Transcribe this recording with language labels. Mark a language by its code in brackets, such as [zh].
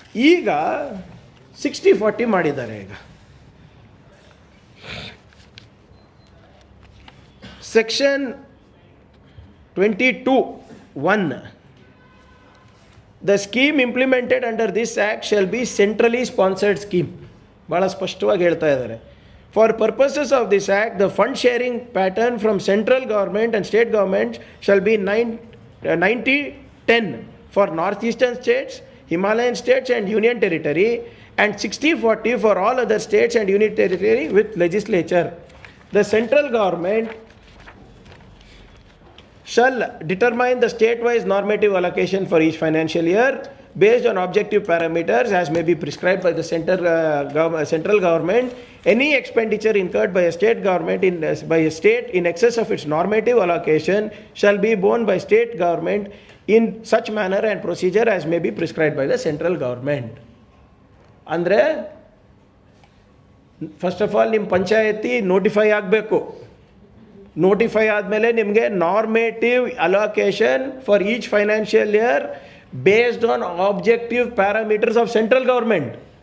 [kn] ಈಗ 60-40 ಮಾಡಿದ್ದಾರೆ. ಈಗ section 22(1) [en] The scheme implemented under this act shall be centrally sponsored scheme. [kn] ಭಾಳ ಸ್ಪಷ್ಟವಾಗಿ ಹೇಳ್ತಾ ಇದ್ದಾರೆ. [en] For purposes of this act the fund sharing pattern from central government and state government shall be 90-10 for northeastern states, Himalayan states and union territory, and 60-40 for all other states and union territory with legislature. The central government shall determine the state-wise normative allocation for each financial year based on objective parameters as may be prescribed by the central government. Any expenditure incurred by a state government by a state in excess of its normative allocation shall be borne by state government in such manner and procedure as may be prescribed by the central government. [kn] ಅಂದರೆ [en] first of all [kn] ನಿಮ್ಮ ಪಂಚಾಯತಿ notify ಆಗಬೇಕು. Notify ಆದಮೇಲೆ ನಿಮಗೆ [en] Normative allocation for each financial year based on objective parameters of central government.